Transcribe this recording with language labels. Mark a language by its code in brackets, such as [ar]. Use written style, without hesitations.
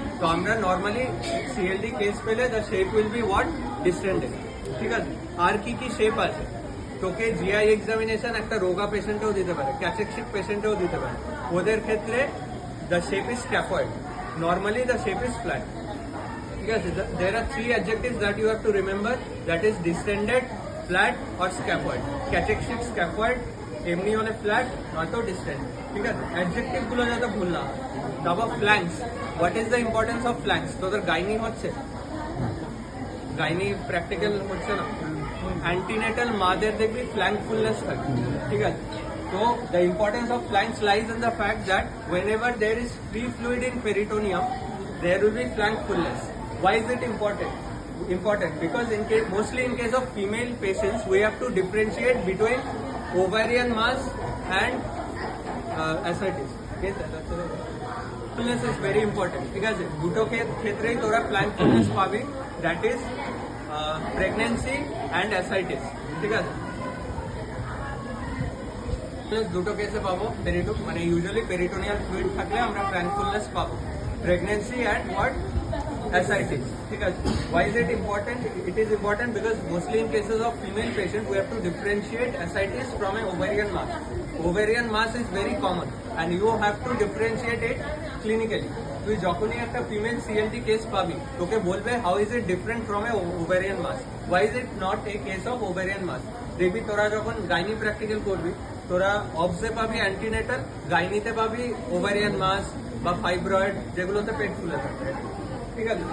[en] So আমরা normally CLD case পেলে the shape will be what? Distended. [bn] ঠিক আছে? আর কি কি shape আছে? তোকে GI examination একটা রোগা পেশেন্টেও দিতে পারে, ক্যাচেক্সিক পেশেন্টেও দিতে পারে। ওদের ক্ষেত্রে [en] the shape is scaphoid. Normally the shape is flat. [bn] ঠিক আছে? [en] There are three adjectives that you have to remember. That is distended, flat or scaphoid. [bn] Cachexic scaphoid এমনি হলে ফ্ল্যাট নয়তো ডিস্টেন্ট, ঠিক আছে? অ্যাডজেক্টিভ গুলো যাতে ভুল না হয়। তারপর ফ্ল্যাঙ্কস, [en] What is the importance of flanks? [bn] তোদের গাইনি হচ্ছে, গাইনি প্র্যাকটিক্যাল হচ্ছে না, অ্যান্টিনেটাল মাদের দেখবি ফ্ল্যাঙ্ক ফুলনেস থাকে, ঠিক আছে? [en] তো the importance of flanks lies in the fact that whenever there is free fluid in peritoneum there will be flank fullness. Why is it important? Because mostly in case of female patients we have to differentiate between ovarian mass and ascites. Yes, fullness is very important. [bn] ঠিক আছে? দুটো ক্ষেত্রেই তোরা [en] flank fullness [bn] পাবি, [en] that is pregnancy and ascites. [bn] ঠিক আছে? দুটো কেসে পাবো মানে ইউজুয়ালি পেরিটোনিয়াল ফ্লুইড থাকলে আমরা flank fullness পাবো, [en] pregnancy and what? Ascites. [bn] ঠিক আছে? [en] Why is it important? It is important because mostly in cases of female patients we have to differentiate ascites from an ovarian mass. Ovarian mass is very common and you have to differentiate it clinically. [bn] তুই যখনই একটা female CLD case পাবি তোকে বলবে [en] How is it different from a ovarian mass, why is it not a case of ovarian mass? [bn] দেখবি তোরা যখন gynae practical করবি তোরা অবসে পাবি অ্যান্টিনেটাল, গাইনিতে পাবি ওভারিয়ান মাস বা ফাইব্রয়েড যেগুলোতে পেট ফুলে থাকে, ঠিক আছে?